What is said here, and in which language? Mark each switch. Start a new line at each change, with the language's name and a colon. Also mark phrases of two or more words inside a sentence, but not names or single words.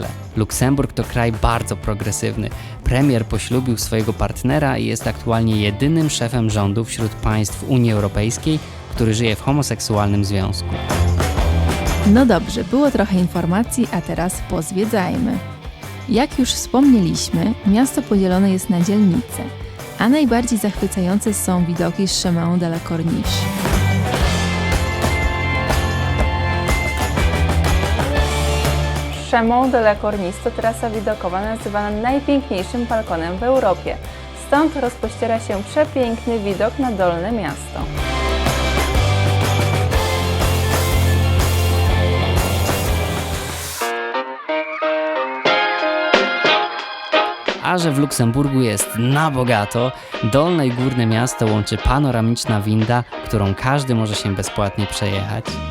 Polish: Luksemburg to kraj bardzo progresywny. Premier poślubił swojego partnera i jest aktualnie jedynym szefem rządu wśród państw Unii Europejskiej, który żyje w homoseksualnym związku. No dobrze, było trochę informacji, a teraz pozwiedzajmy. Jak już wspomnieliśmy, miasto podzielone jest na dzielnice, a najbardziej zachwycające są widoki z Chemin de la Corniche. Chemin de la Corniche to trasa widokowa nazywana najpiękniejszym balkonem w Europie. Stąd rozpościera się przepiękny widok na Dolne Miasto. A że w Luksemburgu jest na bogato, Dolne i Górne Miasto łączy panoramiczna winda, którą każdy może się bezpłatnie przejechać.